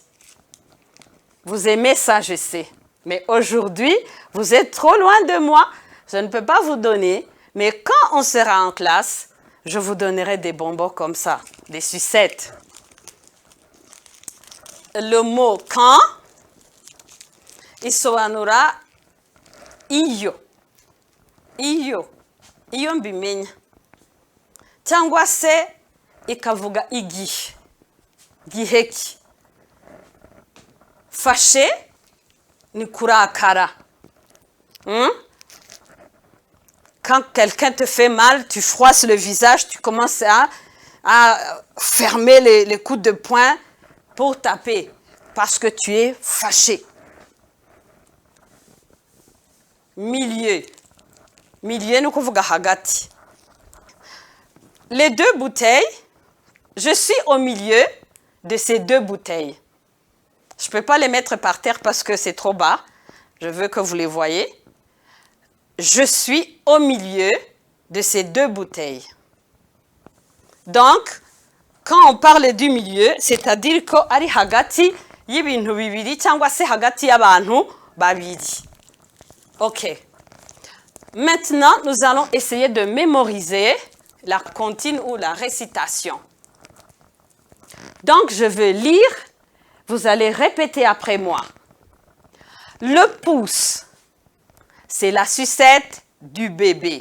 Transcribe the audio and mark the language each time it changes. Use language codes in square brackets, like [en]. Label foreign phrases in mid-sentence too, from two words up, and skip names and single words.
[fr] Vous aimez ça, je sais. Mais aujourd'hui, vous êtes trop loin de moi. Je ne peux pas vous donner. Mais quand on sera en classe, je vous donnerai des bonbons comme ça, des sucettes. Le mot quand, [rw] isobanura iyo. Iyo. Iyo mbimenya. Cyangwa se ikavuga igihe. Giheki. Fâché ni kurakara. [fr] Quand quelqu'un te fait mal, tu froisses le visage, tu commences à fermer les coups de poing pour taper parce que tu es fâché. Milieu. [rw] Milieu ni kuvuga hagati. [fr] Les 2 bouteilles, je suis au milieu de ces 2 bouteilles. Je ne peux pas les mettre par terre parce que c'est trop bas. Je veux que vous les voyez. Je suis au milieu de ces 2 bouteilles. Donc, quand on parle du milieu, c'est-à-dire [rw] ko ari hagati y'ibintu bibiri cyangwa se hagati y'abantu babiri. [fr] OK. Maintenant, nous allons essayer de mémoriser la comptine ou la récitation. Donc, je vais lire. Vous allez répéter après moi. Le pouce, c'est la sucette du bébé.